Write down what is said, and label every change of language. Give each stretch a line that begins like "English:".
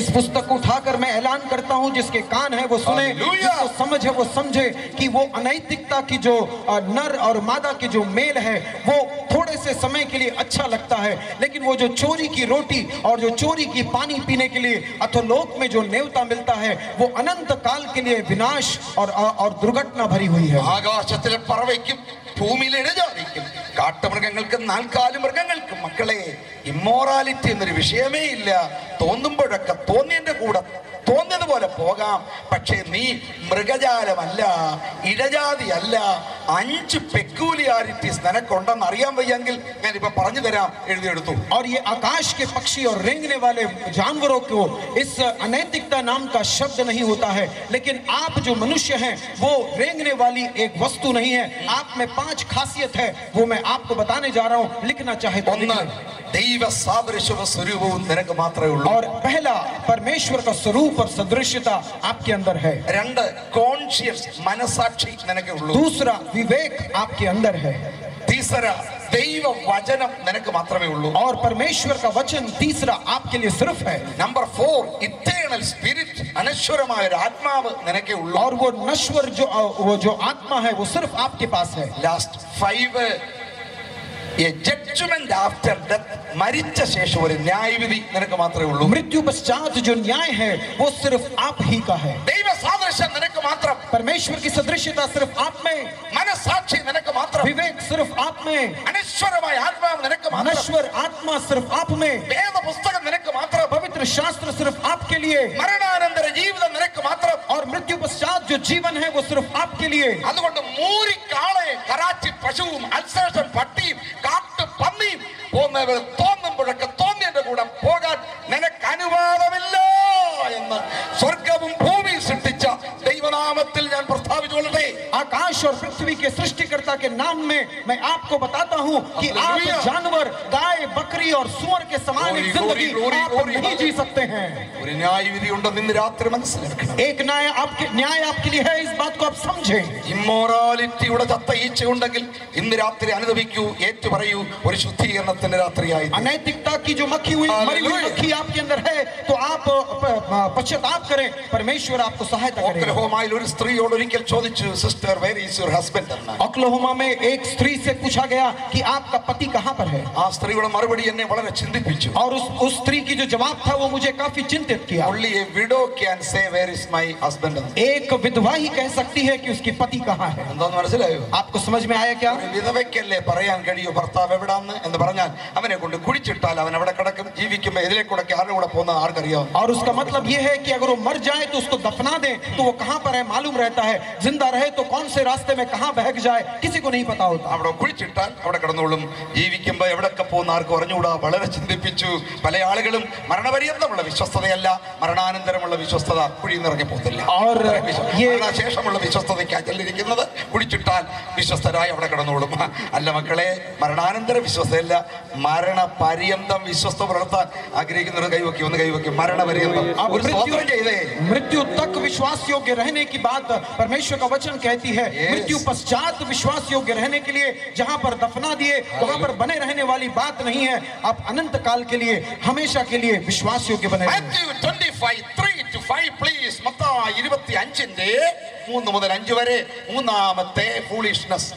Hindi: इस पुस्तक को उठाकर मैं ऐलान करता हूं, जिसके कान है वो सुने, जिसको समझ है वो समझे कि वो अनैतिकता की जो नर और मादा की जो मेल है वो थोड़े से समय के लिए अच्छा लगता है, लेकिन वो जो चोरी की रोटी और जो चोरी की पानी पीने के लिए अधोलोक में जो नेवता मिलता है वो अनंत काल के लिए विनाश और दुर्घटना भरी हुई है।
Malayalam: ആകാശത്തിലെ പറവയ്ക്കും ഭൂമിയിലെ ഇഴജാതിക്കും കാട്ടുമൃഗങ്ങൾക്കും നാൽക്കാലി മൃഗങ്ങൾക്കും മക്കളെ ഇമ്മോറാലിറ്റി എന്നൊരു വിഷയമേ ഇല്ല. തോന്നുമ്പോഴൊക്കെ തോന്നിയതിന്റെ കൂടെ തോന്നിയതുപോലെ പോകാം, പക്ഷേ നീ മൃഗജാലമല്ല, ഇഴജാതിയല്ല. 5 പെക്യൂലിയാരിറ്റീസ് നിനക്കുണ്ടെന്ന് അറിയാൻ വയ്യെങ്കിൽ ഞാൻ ഇപ്പൊ പറഞ്ഞു തരാം, എഴുതിയെടുത്തു.
Hindi: और ये आकाश के पक्षी और रेंगने वाले जानवरों को इस अनैतिकता नाम का शब्द नहीं होता है, लेकिन आप जो मनुष्य हैं वो रेंगने वाली एक वस्तु नहीं है। आप में 5 खासियत है, वो मैं आपको बताने जा रहा हूँ, लिखना चाहे तो लिख लें।
Malayalam: ദൈവ സാദൃശ്യവും സ്വരൂപവും നിനക്ക് മാത്രമേ ഉള്ളൂ.
Hindi: और पहला परमेश्वर का स्वरूप और सदृश्यता आपके अंदर है।
Malayalam: 2 കോൺഷ്യസ് മനസാക്ഷി നിനക്ക് ഉള്ളൂ.
Hindi: दूसरा विवेक आपके अंदर है। तीसरा
Malayalam: ദൈവ വചനം നിനക്ക് മാത്രമേ ഉള്ളൂ.
Hindi: और परमेश्वर का वचन तीसरा आपके लिए सिर्फ है।
Malayalam: नंबर 4
English: eternal spirit,
Malayalam: अनश्वरമായ ഒരു ആത്മാവ് നിനക്കേ ഉള്ളൂ.
Hindi: और वो नश्वर जो आत्मा है वो सिर्फ आपके पास है।
Malayalam: Last 5
English: a judgment after death,
Malayalam: മരിച്ച ശേഷം ഒരു ന്യായവിധി നിനക്ക് മാത്രമേ ഉള്ളൂ.
Hindi: मृत्यु पश्चात जो न्याय है वो सिर्फ आप ही का है।
Malayalam: ദൈവ സാദൃശ്യം നിനക്ക് മാത്രം,
Hindi: परमेश्वर की सदृश्यता सिर्फ आप में,
Malayalam: മനസാക്ഷി നിനക്ക് മാത്രം,
Hindi: विवेक सिर्फ आप में,
Malayalam: അനശ്വരമായ ആത്മാവ് നിനക്ക് മാത്രം,
Hindi: नश्वर आत्मा सिर्फ आप में,
Malayalam: വേദ പുസ്തകം നിനക്ക് മാത്രം,
Hindi: पवित्र शास्त्र सिर्फ आपके लिए,
Malayalam: മരണാനന്തര ജീവിതം നിനക്ക് മാത്രം.
Hindi: और मृत्यु पश्चात जो जीवन है वो सिर्फ आपके लिए।
Malayalam: അതുകൊണ്ട് മൂരിക്കാളയും കറാച്ചി പശുവും അൽസേഷൻ പട്ടിയും കാട്ടു പന്നിയും തോന്നുമ്പോഴൊക്കെ തോന്നിയതിന്റെ കൂടെ പോകാൻ നിനക്ക് അനുവാദമില്ല എന്ന് സ്വർഗവും ഭൂമിയും സൃഷ്ടിച്ച ദൈവനാമത്തിൽ ഞാൻ പ്രസ്താവിച്ചുകൊള്ളട്ടെ.
Hindi: आकाश और पृथ्वी के सृष्टिकर्ता के नाम में मैं आपको बताता हूँ कि आप जानवर, गाय, बकरी और सुअर के समान एक जिंदगी आप नहीं जी सकते हैं।
Malayalam: ഒരു ന്യായവിധി ഉണ്ടെന്ന് ഇന്ന് രാത്രി മനസ്സിലാക്കണം.
Hindi: एक न्याय आपके लिए है, इस बात को आप समझें।
Malayalam: ഇമ്മോറാലിറ്റിയുടെ ചത്ത ഈച്ചയുണ്ടെങ്കിൽ ഇന്ന് രാത്രി അനുഭവിക്കൂ, ഏറ്റുപറയൂ, ഒരു ശുദ്ധീകരണത്തിന്റെ രാത്രിയായി.
Hindi: अनैतिकता की जो मरी हुई मक्खी आपके अंदर है तो आप पश्चाताप करें, परमेश्वर आपको सहायता करेगा।
Malayalam: ഓക്ലഹോമയിൽ ഒരു സ്ത്രീയോട് ഒരിക്കൽ ചോദിച്ചു, sister
English: where is your husband
Malayalam: എന്ന്.
Hindi: ओक्लाहोमा में एक स्त्री से पूछा गया कि आपका पति कहाँ पर है।
Malayalam: ആ സ്ത്രീയുടെ മറുപടി എന്നെ വളരെ ചിന്തിപ്പിച്ചു.
Hindi: और उस स्त्री की जो जवाब था वो मुझे काफी चिंतित किया।
English: Only a widow can say where is my husband
Malayalam: എന്ന്.
Hindi: एक विधवा ही कह सकती है कि उसकी पति कहाँ है।
Malayalam: എന്താന്ന് മനസ്സിലായോ?
Hindi: आपको समझ में आया क्या?
Malayalam: ഒരു വിധവയ്ക്കല്ലേ പറയാൻ കഴിയൂ ഭർത്താവ് എവിടാന്ന് എന്ന് പറഞ്ഞാൽ അവനെ കൊണ്ട് കുടിച്ചിട്ടാൽ അവൻ അവിടെ കിടക്കും, ജീവിക്കുമ്പോൾ ഇതിലേക്കൂടെ ആരുടെ കൂടെ പോകുന്ന ആർക്കറിയാം.
Hindi: और उसका मतलब ये है कि अगर वो मर जाए तो उसको दफना दें तो वो कहाँ पर है मालूम रहता है, जिंदा रहे तो कौन से रास्ते में कहाँ बहक जाए किसी को नहीं पता होता।
Malayalam: അവിടെ കുഴിച്ചിട്ടാൽ അവിടെ കിടന്നോളും, ജീവിക്കുമ്പോൾ എവിടൊക്കെ പോകുന്ന ആർക്കും അറിഞ്ഞു അറിഞ്ഞുകൂടാ, വളരെ ചിന്തിപ്പിച്ചു. പല ആളുകളും മരണപര്യന്തമുള്ള വിശ്വസ്തതയല്ല, മരണാനന്തരമുള്ള വിശ്വസ്തത കുഴിയിൽ നിറങ്ങി പോകത്തില്ല. മരണശേഷമുള്ള വിശ്വസ്തതയ്ക്കാ ചെല്ലിരിക്കുന്നത്. കുഴിച്ചിട്ടാൽ വിശ്വസ്തരായി അവിടെ കിടന്നോളും. അല്ല മക്കളെ, മരണാനന്തര വിശ്വസ്തയല്ല, മരണപര്യന്തം വിശ്വസ്ത പുലർത്താൻ ആഗ്രഹിക്കുന്നവർ കൈവയ്ക്കും, ഒന്ന് കൈവയ്ക്കും. മരണപര്യന്തം
Hindi: मृत्यु तक विश्वास योग्य रहने की बात परमेश्वर का वचन कहती है. मृत्यु पश्चात विश्वास योग्य रहने के लिए जहां पर दफना दिए वहां पर बने रहने वाली बात नहीं है. आप अनंत काल के लिए, हमेशा के लिए विश्वास योग्य बने.
English: Matthew 25:3-5 please.
Malayalam: മത്തായി 25:3-5 വരെ മൂന്നാമത്തെ foolishness.